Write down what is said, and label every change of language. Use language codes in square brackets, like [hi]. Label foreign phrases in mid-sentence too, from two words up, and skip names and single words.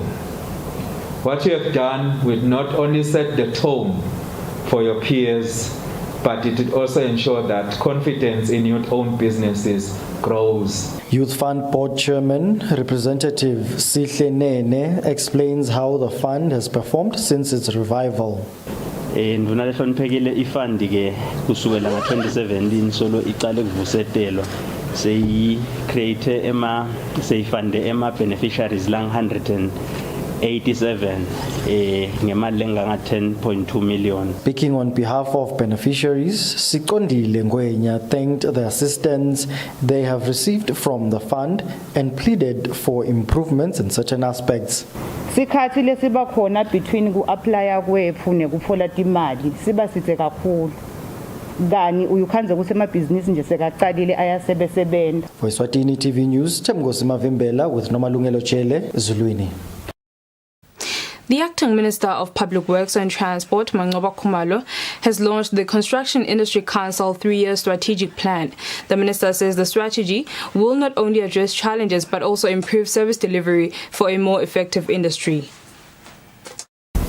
[en] What you have done will not only set the tone for your peers, but it will also ensure that confidence in youth-owned businesses grows. Youth Fund Board Chairman, Representative Sihle Nene, explains how the fund has performed since its revival. [ss] Ndvuna lehloniphekile ifund ke kusukela nga-2017 solo iqale kuvusetelwa seyi-create seyifunde ema-beneficiaries lang-187 ngemali enganga-10.2 million. [en] Speaking on behalf of beneficiaries, Sikondile Ngwenya thanked the assistance they have received from the fund and pleaded for improvements in certain aspects. [ss] Sikhathi lesiba khona between ku-applya kwethu nekutfola timali siba sidze kakhulu. Kani uyukhanze kusemabhizinisi nje sekaqalile ayasebesebenta. [en] For Eswatini TV News, Temgosi Mavimbela with Nomalungelo Chele, Zulwini. The Acting Minister of Public Works and Transport, Mangoba Khumalo, has launched the Construction Industry Council 3-year strategic plan. The minister says the strategy will not only address challenges but also improve service delivery for a more effective industry.